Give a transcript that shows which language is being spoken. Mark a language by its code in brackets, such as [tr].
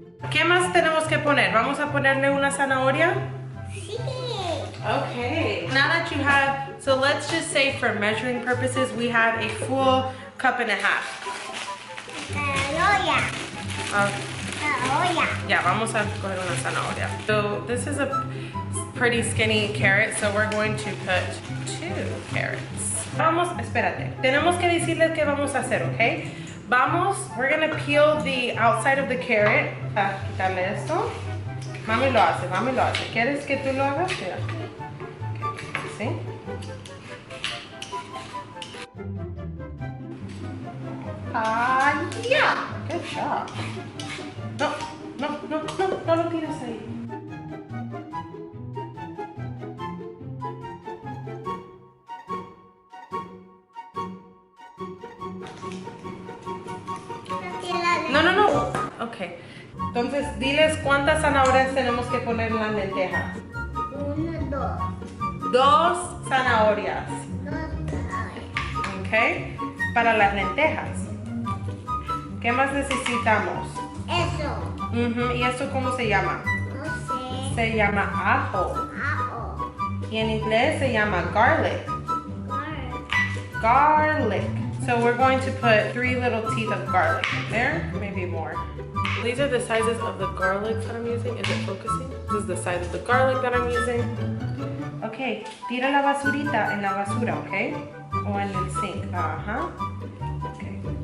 [es] ¿Qué más tenemos que poner? ¿Vamos a ponerle una zanahoria? Sí. Okay. [en] Now that you have, so let's just say for measuring purposes, we have a full cup and a half. [es] Zanahoria. Zanahoria. [en] Yeah, [es] vamos a coger una zanahoria. [en] So this is a pretty skinny carrot, so we're going to put 2 carrots. [es] Vamos, espérate. Tenemos que decirles qué vamos a hacer, okay? Vamos, [en] we're gonna peel the outside of the carrot. [es] Quitarle esto. Mami lo hace, mami lo hace. ¿Quieres que tú lo hagas? Mira. Okay. ¿Sí? [en] Ah, yeah. Good job. [es] No, no, no, no, no lo tires ahí. No, no, no. Ok. Entonces, diles cuántas zanahorias tenemos que poner en las lentejas. 1, 2. 2 zanahorias. 2 zanahorias. Ok. Para las lentejas. ¿Qué más necesitamos? Eso. ¿Y esto cómo se llama? No sé. Se llama ajo. Ajo. Y en inglés se llama garlic. [en] Garlic. Garlic. So we're going to put 3 little teeth of garlic in there, maybe more. These are the sizes of the garlic that I'm using. Is it focusing? This is the size of the garlic that I'm using. [es] Okay, tira la basurita en la basura, okay? O en el sink. Uh-huh. Okay.